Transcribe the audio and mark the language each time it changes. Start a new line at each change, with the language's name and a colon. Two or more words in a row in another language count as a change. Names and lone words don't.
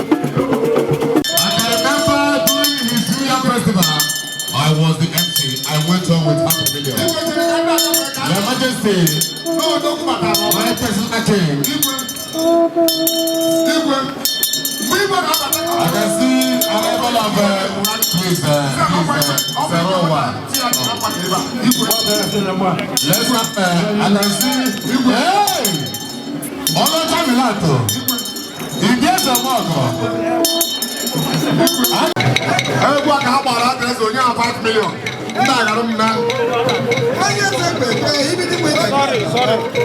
English: I can remember during his New Year festival, I was the M C. I went on with half a million. Your Majesty, my personal king, Igwe.
Igbo: Mgbe Igwe na-abata,
English: I can see arrival of, uh, please, uh, please, uh, zero one. Let's not, uh, I can see Igwe. Hey! Olocha Milato. Igwe Zamoko.
Igbo: Egwu a ka ha gbara adreesị onye a
English: five million.
Igbo: Ndị agharụ m na. Onye eze kpekpe, ibi dị mma ike.
English: Sorry, sorry.